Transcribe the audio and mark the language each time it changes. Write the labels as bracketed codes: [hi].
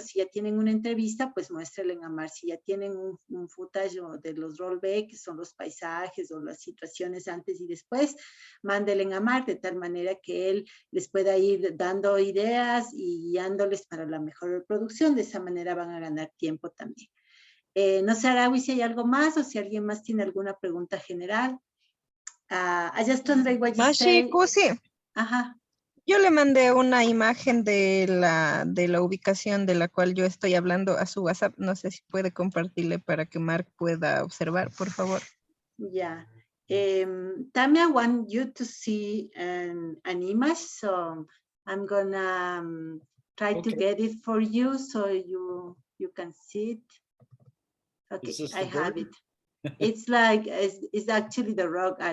[es] Si ya tienen una entrevista, pues muéstrenle a Mark. Si ya tienen un footage de los rollback, que son los paisajes o las situaciones antes y después, mándenle a Mark de tal manera que él les pueda ir dando ideas y guiándoles para la mejor producción. De esa manera van a ganar tiempo también. No sé, Arawi, si hay algo más o si alguien más tiene alguna pregunta general. [en] I just translate what you say. [es] Sí. Ajá. Yo le mandé una imagen de la ubicación de la cual yo estoy hablando a su WhatsApp. No sé si puede compartirle para que Mark pueda observar, por favor. [en] Yeah. Tamia, I want you to see an image, so I'm gonna try to get it for you so you can see it. Okay, I have it. It's like, it's actually the rock.